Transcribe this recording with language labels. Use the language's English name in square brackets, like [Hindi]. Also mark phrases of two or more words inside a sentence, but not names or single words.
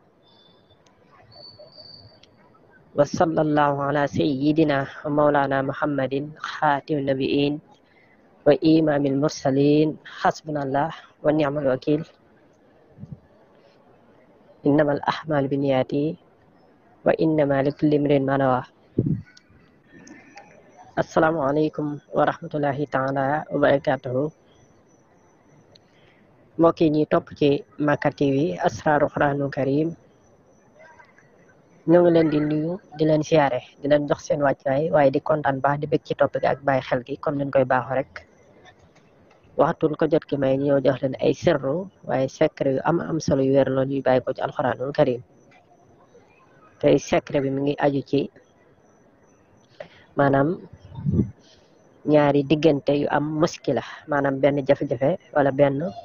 [Arabic] وصلى الله على سيدنا ومولانا محمد خاتم النبيين وإمام المرسلين. حسبنا الله ونعم الوكيل. إنما الأعمال بالنيات وإنما لكل امرئ ما نوى. السلام عليكم ورحمة الله تعالى وبركاته. [Wolof] mbokk yi ñuy topp ci Makka TV Asrarul Quranul Karim ñoo ngi leen di nuyu di leen siyaare di leen jox seen wàccuwaay waaye di kontaan baax di bëgg ci topp gi ak bàyyi xel gi comme niñ koy baaxoo rek waxtuñ ko jot ki may ñëw jox leen ay sirru waaye secret yu am solo yu wér loolu yu bàyyi ko ci Alquranul Karim tey secret bi mi ngi aju ci maanaam ñaari diggante yu am muskila maanaam benn jafe-jafe wala benn